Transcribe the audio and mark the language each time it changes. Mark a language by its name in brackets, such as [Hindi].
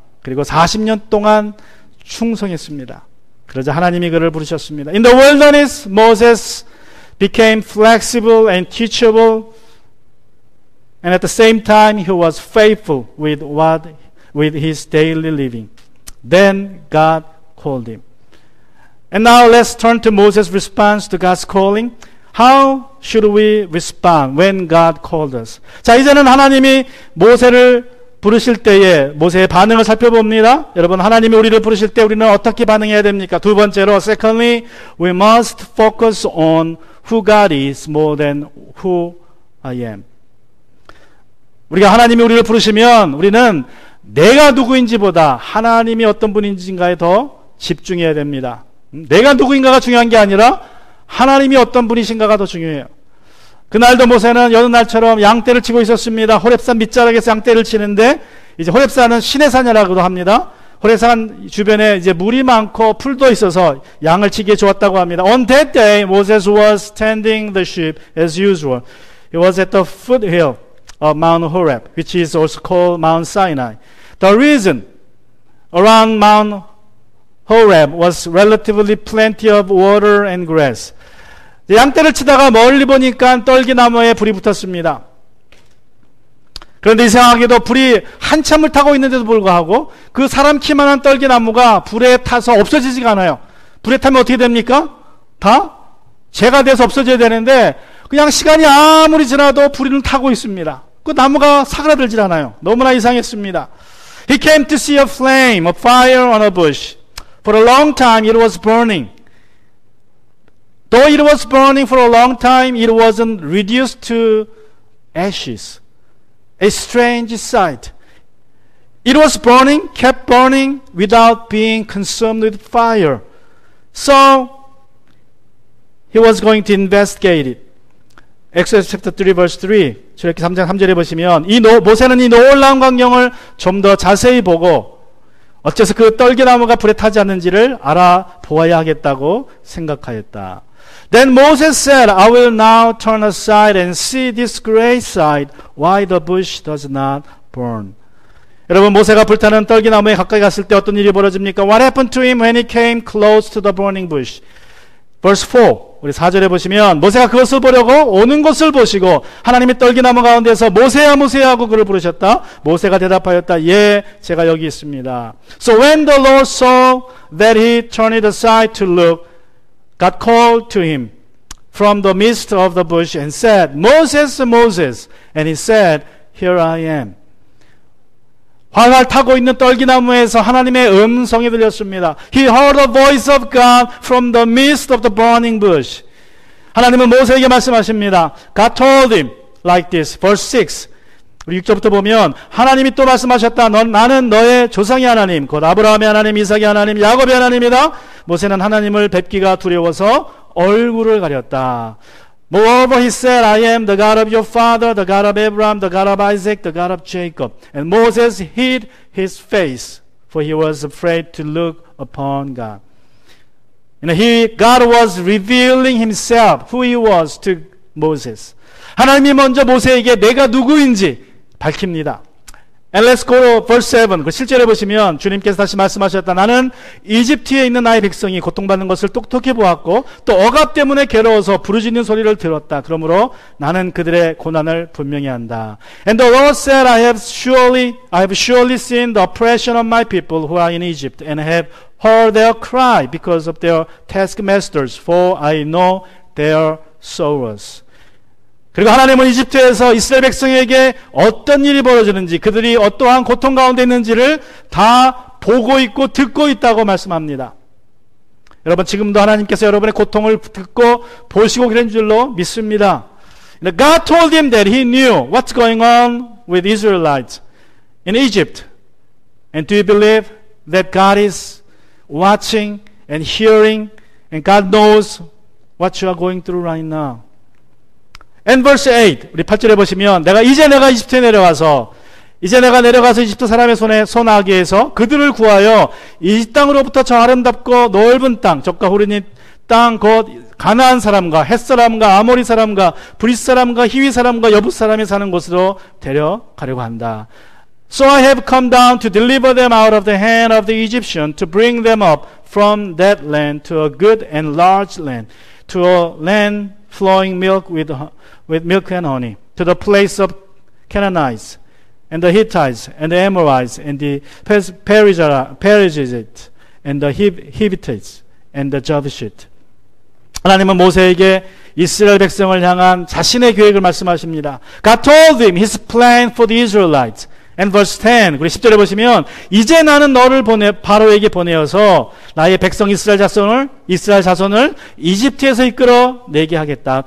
[Korean] 그리고 40년 동안 충성했습니다. 그러자 하나님이 그를 부르셨습니다. [English] In the wilderness, Moses became flexible and teachable, and at the same time, he was faithful with his daily living. Then God called him. And now let's turn to Moses' response to God's calling. How should we respond when God called us? [Korean] 자, 이제는 하나님이 모세를 부르실 때에 모세의 반응을 살펴봅니다. 여러분, 하나님이 우리를 부르실 때 우리는 어떻게 반응해야 됩니까? 두 번째로, [English] secondly, we must focus on who God is more than who I am. [Korean] 우리가 하나님이 우리를 부르시면 우리는 내가 누구인지보다 하나님이 어떤 분인지인가에 더 집중해야 됩니다. 내가 누구인가가 중요한 게 아니라 하나님이 어떤 분이신가가 더 중요해요. 그날도 모세는 여느 날처럼 양떼를 치고 있었습니다. 호렙산 밑자락에서 양떼를 치는데, 이제 호렙산은 신의 산이라고도 합니다. 호렙산 주변에 이제 물이 많고 풀도 있어서 양을 치기에 좋았다고 합니다. [English] On that day, Moses was tending the sheep as usual. He was at the foothill of Mount Horeb, which is also called Mount Sinai. The reason around Mount Horeb was relatively plenty of water and grass. 양떼를 치다가 멀리 보니까 떨기나무에 불이 붙었습니다. 그런데 이상하게도 불이 한참을 타고 있는데도 불구하고 그 사람 키만한 떨기나무가 불에 타서 없어지지가 않아요. 불에 타면 어떻게 됩니까? 다 재가 돼서 없어져야 되는데 그냥 시간이 아무리 지나도 불을 타고 있습니다. 그 나무가 사그라들질 않아요. 너무나 이상했습니다. He came to see a flame, a fire on a bush. For a long time it was burning. Though it was burning for a long time, it wasn't reduced to ashes. A strange sight. It was burning, kept burning without being consumed with fire. So he was going to investigate it. Exodus chapter 3 verse 3. [Korean] 출애굽기 3장 3절에 보시면 모세는 이 놀라운 광경을 좀 더 자세히 보고 어째서 그 떨기나무가 불에 타지 않는지를 알아보아야 하겠다고 생각하였다. [English] Then Moses said, I will now turn aside and see this great sight, why the bush does not burn. [Korean] 여러분, 모세가 불타는 떨기나무에 가까이 갔을 때 어떤 일이 벌어집니까? [English] What happened to him when he came close to the burning bush? Verse 4, [Korean] 우리 4절에 보시면 모세가 그것을 보려고 오는 것을 보시고 하나님이 떨기나무 가운데서 모세야 모세야 하고 그를 부르셨다. 모세가 대답하였다. 예, 제가 여기 있습니다. [English] So when the Lord saw that he turned aside to look, God called to him from the midst of the bush and said, Moses, Moses. And he said, Here I am. [Korean] 활활 타고 있는 떨기나무에서 하나님의 음성이 들렸습니다. [English] He heard the voice of God from the midst of the burning bush. [Korean] 하나님은 모세에게 말씀하십니다. [English] God told him like this. Verse 6. [Korean] 우리 6절부터 보면 하나님이 또 말씀하셨다. 나는 너의 조상의 하나님, 곧 아브라함의 하나님, 이삭의 하나님, 야곱의 하나님이다. 모세는 하나님을 뵙기가 두려워서 얼굴을 가렸다. [English] Moreover, he said, I am the God of your father, the God of Abraham, the God of Isaac, the God of Jacob. And Moses hid his face, for he was afraid to look upon God. God was revealing himself, who he was to Moses. [Korean] 하나님이 먼저 모세에게 내가 누구인지 밝힙니다. [English] And let's go to verse 7. [Korean] 그 실제로 보시면 주님께서 다시 말씀하셨다. 나는 이집트에 있는 나의 백성이 고통받는 것을 똑똑히 보았고 또 억압 때문에 괴로워서 부르짖는 소리를 들었다. 그러므로 나는 그들의 고난을 분명히 한다. And the Lord said, I have surely seen the oppression of my people who are in Egypt and have heard their cry because of their taskmasters, for I know their sorrows. 그리고 하나님은 이집트에서 이스라엘 백성에게 어떤 일이 벌어지는지 그들이 어떠한 고통 가운데 있는지를 다 보고 있고 듣고 있다고 말씀합니다. 여러분 지금도 하나님께서 여러분의 고통을 듣고 보시고 계신 줄로 믿습니다. [English] God told him that he knew what's going on with Israelites in Egypt. And do you believe that God is watching and hearing and God knows what you are going through right now? And verse 8, [Korean] 우리 8절에 보시면 내가 이집트에 내려가서 이집트 사람의 손에 손아귀에 해서 그들을 구하여 이 땅으로부터 저 아름답고 넓은 땅, 적과 후르니 땅, 곧 가나안 사람과 헷 사람과 아모리 사람과 브릿 사람과 히위 사람과 여붓 사람이 사는 곳으로 데려가려고 한다. [English] So I have come down to deliver them out of the hand of the Egyptian, to bring them up from that land to a good and large land, to a land flowing milk with milk and honey, to the place of Canaanites, and the Hittites, and the Amorites, and the Perizzites, and the Hivitites, and the Jebusite. [Korean] 하나님은 모세에게 이스라엘 백성을 향한 자신의 계획을 말씀하십니다. [English] God told him his plan for the Israelites. And verse 10, [Korean] 우리 10절에 보시면 이제 나는 너를 바로에게 보내어서 나의 백성 이스라엘 자손을 이집트에서 이끌어 내게 하겠다.